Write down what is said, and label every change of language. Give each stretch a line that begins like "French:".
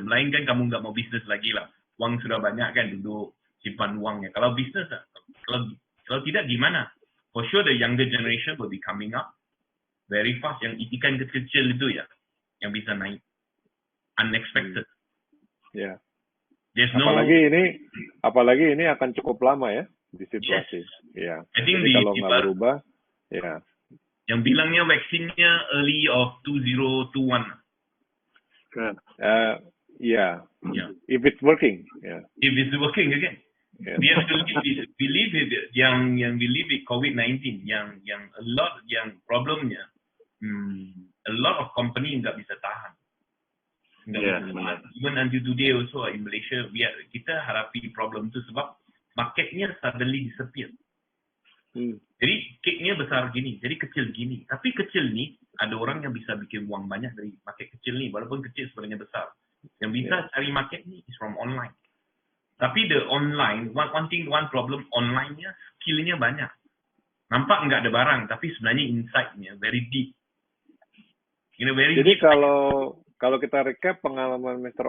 Malay: Melainkan kamu nggak mau bisnes lagi lah. Wang sudah banyak kan, duduk simpan uangnya. Kalau bisnes lah. Kalau tidak gimana?
English: For sure the younger generation will be coming up very fast.
Malay: Yang ikan kecil itu ya, yang bisa naik.
English: Unexpected. Ya. Yeah.
Malay: Apalagi ini akan cukup lama ya di situasi. Ya. Jadi kalau nggak berubah, ya. Yang bilangnya vaksinnya early of 2021.
English: Yeah. If it's working. Yeah. If it's working again. Yeah. We have to believe it.
Malay: Yang believe it COVID-19. Yang a lot yang problemnya.
English: A lot of company
Malay: nggak bisa tahan.
English: Even until today also in Malaysia,
Malay: kita hadapi problem tu sebab marketnya suddenly disappear. Jadi cake-nya besar gini, jadi kecil gini. Tapi kecil ni ada orang yang bisa bikin uang banyak dari market kecil ni, walaupun kecil sebenarnya besar. Yang bisa cari market ni
English: is from online.
Malay: Tapi the online, one problem online-nya skill-nya banyak. Nampak enggak ada barang, tapi sebenarnya insight-nya
English: very deep.
Malay: Jadi deep. Kalau kita recap pengalaman Mr.